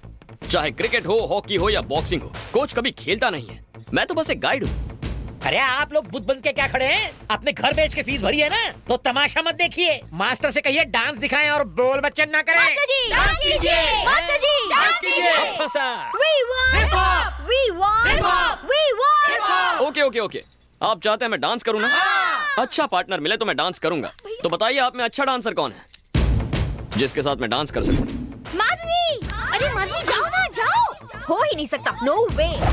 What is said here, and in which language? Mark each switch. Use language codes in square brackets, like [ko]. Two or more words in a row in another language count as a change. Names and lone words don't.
[hi] चाहे क्रिकेट हो, हॉकी हो या बॉक्सिंग हो, कोच कभी खेलता नहीं है। मैं तो बस एक गाइड हूँ। अरे आप लोग बुद्ध बन के क्या खड़े हैं? अपने घर बेच के फीस भरी है ना, तो तमाशा मत देखिए। मास्टर से कहिए डांस दिखाएं और बोल बच्चन ना करें। मास्टर जी डांस कीजिए, मास्टर जी डांस कीजिए। [en] We want hip hop, we want hip hop, we want hip hop। [hi] ओके, आप चाहते हैं मैं डांस करूँ ना? अच्छा पार्टनर मिले तो मैं डांस करूंगा। तो बताइए आप में अच्छा डांसर कौन है जिसके साथ मैं डांस कर सकूं? माधवी, अरे माधवी जाओ ना, जाओ। हो ही नहीं सकता, [en] no way.